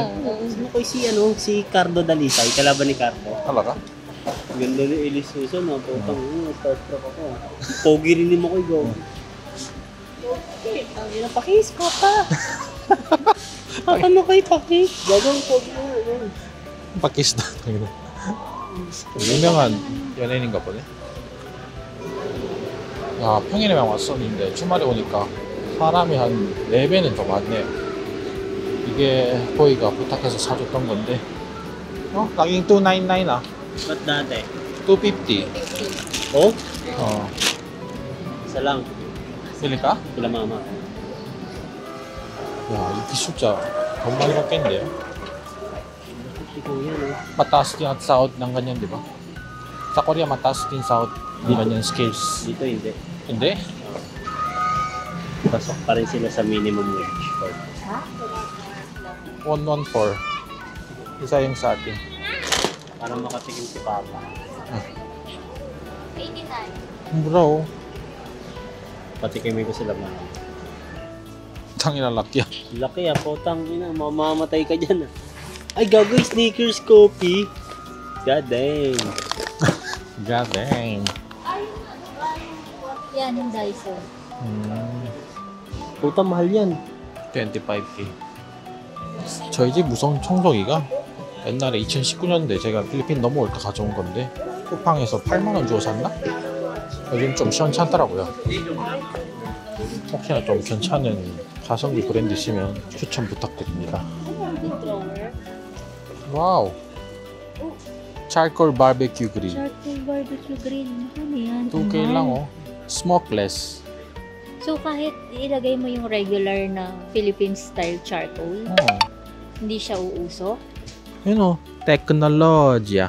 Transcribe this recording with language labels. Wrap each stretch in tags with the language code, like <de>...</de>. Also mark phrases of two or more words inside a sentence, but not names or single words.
<tl>Si Makoy si Cardo Dalisay, kalaban ni Cardo. Talaga? Ganda ni Elis Susan, no? Putang, starstruck ako. Pogi rin ni Makoy, go. Ang ina, pakis ko pa. Ano kayo pakis? Gagawin pogi mo. Pakis na.</tl> <ko>유명한 연예인인가 보네. 야, 평일에만 왔었는데 주말에 오니까 사람이 한 4배는 더 많네요. 이게 도희가 부탁해서 사줬던 건데</ko> <tl>naging 299 ah. Ba't dati? 250. Oh? Isa lang. Bili ka? Kila mama.</tl> <ko>야, 이 기술자 돈 많이 받겠는데요?</ko> <tl>Si Kuya, no? Mataas din at sahod ng ganyan, di ba? Sa Korea, mataas din sahod ng ganyan skills. Dito hindi. Hindi? Pasok pa rin sila sa</tl> <en>minimum wage.</en> <tl>114. Isa yung sa atin. Para makatikim si Papa. Kainitan. Bro, Patikimin ko sila mama. tangina laki yan. Laki potang ina, mamamatay ka dyan Ay, gagoy,</tl> <en>Snickers coffee. God damn. God dang.</en> <tl>Yan yung Daiso. Puta, mahal yan. 25K.</tl> <ko>저희 집 무선 청소기가 옛날에 2019년도에 제가 필리핀 넘어올 때 가져온 건데 쿠팡에서 8만원 주고 샀나? 요즘 좀 시원찮더라고요. 혹시나 좀 괜찮은 가성비 브랜드시면 추천 부탁드립니다. 와우.</ko> <en>charcoal barbecue grill. Charcoal barbecue grill.</en> <tl>Ano yan? 2K lang oh. Smokeless. So kahit ilagay mo yung regular na</tl> <en>Philippine style charcoal,</en> <tl>Oh. hindi siya uusok? Yun oh. Teknolohiya.</tl>